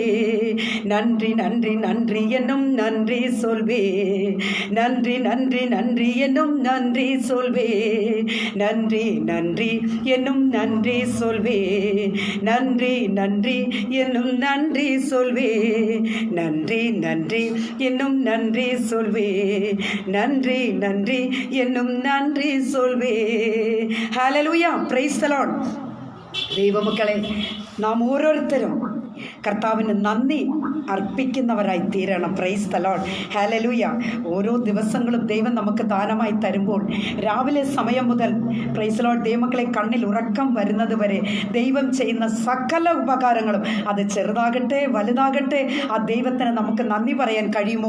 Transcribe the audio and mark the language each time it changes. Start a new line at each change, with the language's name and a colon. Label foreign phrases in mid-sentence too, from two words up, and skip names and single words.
Tamil: நன்றி நன்றி நன்றி என்னும் நன்றி சொல்வே, நன்றி நன்றி நன்றி என்னும் நன்றி சொல்வே, நன்றி நன்றி என்னும் நன்றி சொல்வே, நன்றி நன்றி என்னும் நன்றி சொல்வே, நன்றி நன்றி என்னும் நன்றி சொல்வே, நன்றி நன்றி என்னும் நன்றி சொல்வே.
Malayalam: ഹല്ലേലൂയ,
English: praise the Lord.
Malayalam: ദൈവമക്കളെ, നാം ഓരോരുത്തരും കർത്താവിന് നന്ദി അർപ്പിക്കുന്നവരായി തീരണം.
English: praise the Lord.
Malayalam: ഹല്ലേലൂയ. ഓരോ ദിവസങ്ങളും ദൈവം നമുക്ക് ദാനമായി തരുമ്പോൾ രാവിലെ സമയം മുതൽ
English: praise the Lord
Malayalam: ദൈവമക്കളെ കണ്ണിൽ ഉറക്കം വരുന്നത് വരെ ദൈവം ചെയ്യുന്ന സകല ഉപകാരങ്ങളും, അത് ചെറുതാകട്ടെ വലുതാകട്ടെ, ആ ദൈവത്തിന് നമുക്ക് നന്ദി പറയാൻ കഴിയുമോ?